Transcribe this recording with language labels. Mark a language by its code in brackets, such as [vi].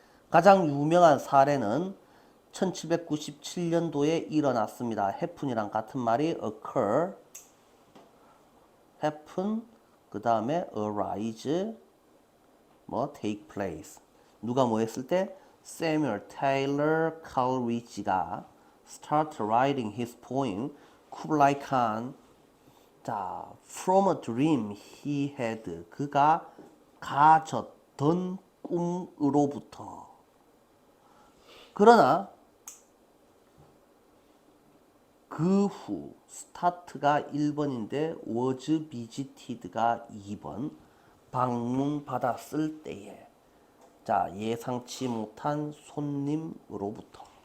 [ko] 가장 유명한 사례는 1797년도에 일어났습니다. happen이랑 같은 말이 occur, happen, 그 다음에 arise, 뭐 take place. 누가 뭐 했을 때? [en] Samuel Taylor Coleridge가 start writing his poem Kublai Khan. [ko] 자, [en] from a dream he had, [ko] 그가 가졌던 꿈으로부터. 그러나 그 후 start가 1번인데 was visited가 2번, 방문받았을 때에. 자, 예상치 못한 손님으로부터.